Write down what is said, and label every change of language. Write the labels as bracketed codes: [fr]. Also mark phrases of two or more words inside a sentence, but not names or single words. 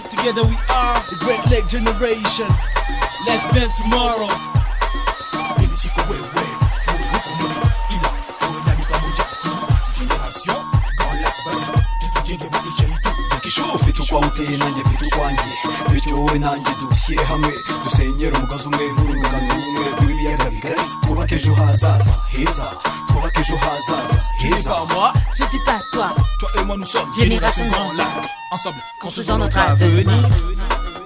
[en] Together we are the Great Lake Generation. Let's build tomorrow. [rw] ufite ukwa uteye nanjye mfite ukwanjye bityo wowe nanjye dushyire hamwe dusenyere umugozi umwe nk'urungano rumwe rw'ibiyaga bigari twubake ejo hazaza heza twubake ejo hazaza heza. [fr] Je dis pas toi. Toi et moi nous sommes Génération Grand Lac. Ensemble construisons notre avenir.